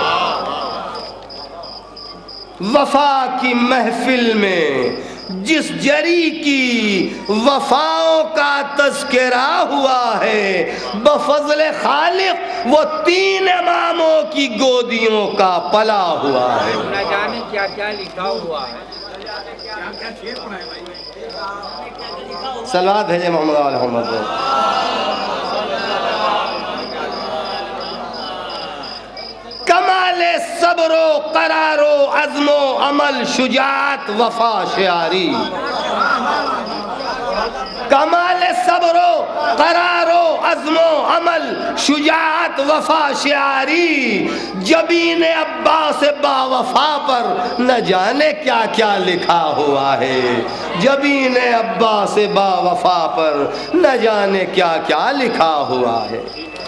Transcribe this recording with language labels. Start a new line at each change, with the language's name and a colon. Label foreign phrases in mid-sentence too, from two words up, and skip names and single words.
Urdu: وفا کی محفل میں جس جری کی وفاؤں کا تذکرہ ہوا ہے، بفضل خالق وہ 3 اماموں کی گودیوں کا پلا ہوا ہے۔ نہ جانے کیا کیا لکھا ہوا ہے۔ صلوات بھیجے محمد علیہ محمد۔ صبر و قرار و عزم و عمل شجاعت وفا شعاری کمال صبر و قرار و عزم و عمل شجاعت وفا شعاری جبین عباس با وفا پر نہ جانے کیا کیا لکھا ہوا ہے جبین عباس با وفا پر نہ جانے کیا کیا لکھا ہوا ہے